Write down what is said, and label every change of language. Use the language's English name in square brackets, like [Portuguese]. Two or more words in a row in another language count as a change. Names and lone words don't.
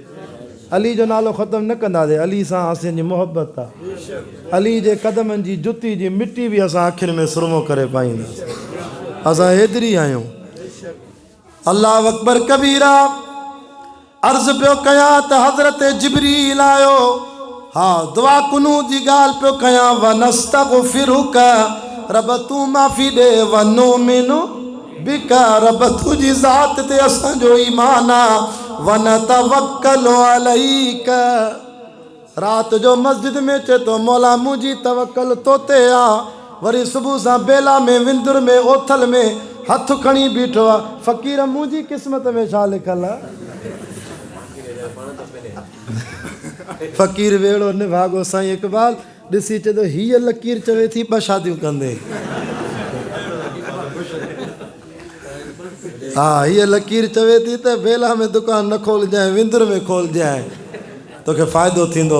[Sindhi] अली जो नालो ख़तमु न कंदासीं अली सां असांजी मोहबत आहे अली जे कदमनि जी जुती जी मिटी बि असां अखियुनि में सुरमो करे पाईंदासीं असां हेतिरी आहियूं। [Arabic] الله أكبر كبيرا [Sindhi] अर्ज़ पियो कयां त हज़रत जिब्रील आयो हा दुआ कुनूत जी ॻाल्हि पियो कयां [Arabic] و نستغفرك [Sindhi] रब तूं माफ़ी ॾे [Arabic] و نؤمن بك [Sindhi] रब तुंहिंजी ज़ात ते असांजो ईमान आहे [Arabic] و نتوكل عليك [Sindhi] राति जो मस्जिद में चे तो मौला मुंहिंजी तवक्कल तो ते आहे। वरी सुबुह सां बेला में विंदुर में ओथल में हथ खणी बीठो आहे फ़क़ीर मुंहिंजी क़िस्मत में छा लिखल आहे। फ़क़ीर वेड़ो निभागो साईं इकबाल ॾिसी चए थो हीअ लकीर चवे थी ॿ शादियूं कंदे हा हीअ लकीर चवे थी त बेला में दुकान न खोलजांइ विंदुर में खोलजांइ तोखे फ़ाइदो थींदो।